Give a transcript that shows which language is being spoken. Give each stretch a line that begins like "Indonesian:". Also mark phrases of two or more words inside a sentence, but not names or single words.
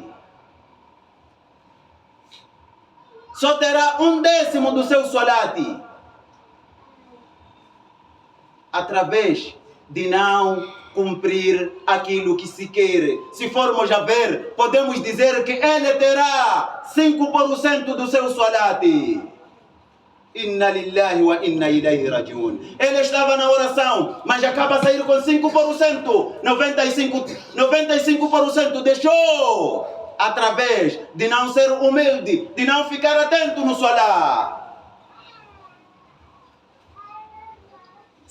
Portuguese: Só terá 1/10 do seu salat, através de não cumprir aquilo que se quer. Se formos a ver, podemos dizer que ele terá 5% do seu salat.
Arabic: إنا لله وإنا إليه راجعون.
Portuguese: Ele estava na oração, mas acaba a sair com 5%. 95% deixou através de não ser humilde, de não ficar atento no salat.